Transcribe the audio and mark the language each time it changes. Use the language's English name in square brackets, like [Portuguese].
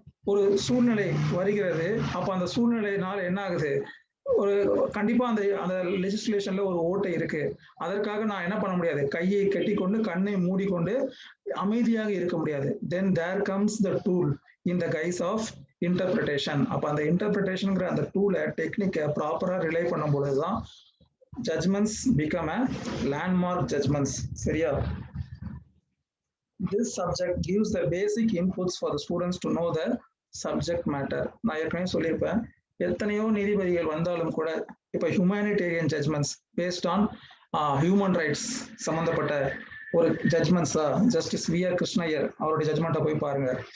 [Tamil] ஒரு சூழ்நிலை வருகிறது, அப்ப அந்த சூழ்நிலையினால் என்ன ஆகுது, ஒரு கண்டிப்பா அந்த லெஜிஸ்லேஷன்ல ஒரு ஓட்டை இருக்கு, அதற்காக நான் என்ன பண்ண முடியாது, கையை கட்டிக்கொண்டு கண்ணை மூடிக்கொண்டு அமைதியாக இருக்க முடியாது. [English] Then there comes the tool in the guise of interpretation. [Tamil] அப்ப அந்த இன்டர்பிரிட்டேஷன்ங்கிற அந்த டூலை டெக்னிக்கை ப்ராப்பரா ரிலை பண்ணும் பொழுதுதான் judgements [English] Become a landmark judgments. [Tamil] சரியா? [English] This subject gives the basic inputs for the students to know the subject matter. [Tamil] நான் ஏற்கனவே சொல்லியிருப்பேன், எத்தனையோ நீதிபதிகள் வந்தாலும் கூட இப்ப [English] humanitarian judgments based on human rights [Tamil] சம்பந்தப்பட்ட ஒரு ஜட்மெண்ட்ஸா ஜஸ்டிஸ் வி ஆர் கிருஷ்ணய்யர் அவருடைய ஜட்மெண்ட்டை போய் பாருங்க.